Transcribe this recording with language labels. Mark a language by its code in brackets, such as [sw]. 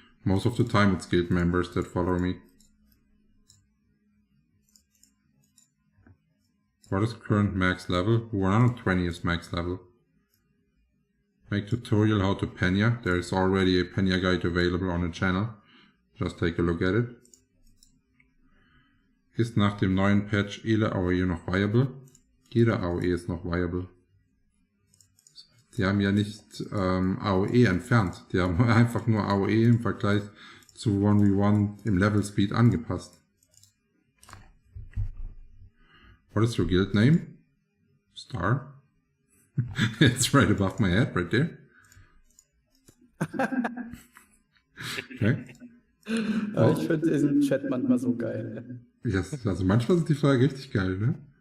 [en] Most of the time it's guild members that follow me. What is current max level? 120 is max level. Make tutorial how to Penya. There is already a Penya guide available on the channel. Just take a look at it. [de] Ist nach dem neuen Patch jede AOE noch viable? Jede AOE ist noch viable. Die haben ja nicht AOE entfernt. Die haben einfach nur AOE im Vergleich zu 1v1 im Level Speed angepasst. [en] What is your guild name? Star? It's right above my head, right there. Okay. [de] Aber ich finde diesen Chat manchmal so geil. Yes, also manchmal sind die Fragen richtig geil, ne?